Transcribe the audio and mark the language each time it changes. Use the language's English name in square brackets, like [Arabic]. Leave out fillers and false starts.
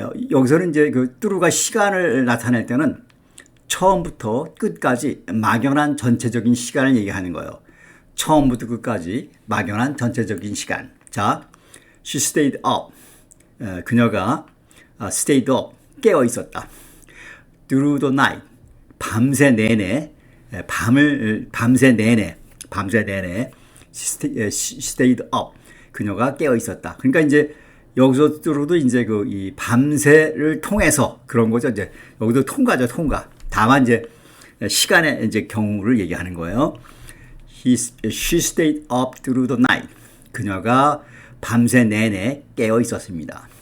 [Korean] 여기서는 이제 그 through가 시간을 나타낼 때는 처음부터 끝까지 막연한 전체적인 시간을 얘기하는 거예요. 처음부터 끝까지 막연한 전체적인 시간. [English] 자, she stayed up. [Korean] 그녀가 stayed up. 깨어 있었다. [English] through the night. [Korean] 밤새 내내. 밤새 내내. [English] she stayed up. [Korean] 그녀가 깨어 있었다. 그러니까 이제 여기서 through도 이제 이 밤새를 통해서 그런 거죠. 이제 여기도 통과죠, 통과. 다만 이제 시간의 이제 경우를 얘기하는 거예요. [English] She stayed up through the night. [Korean] 그녀가 밤새 내내 깨어 있었습니다.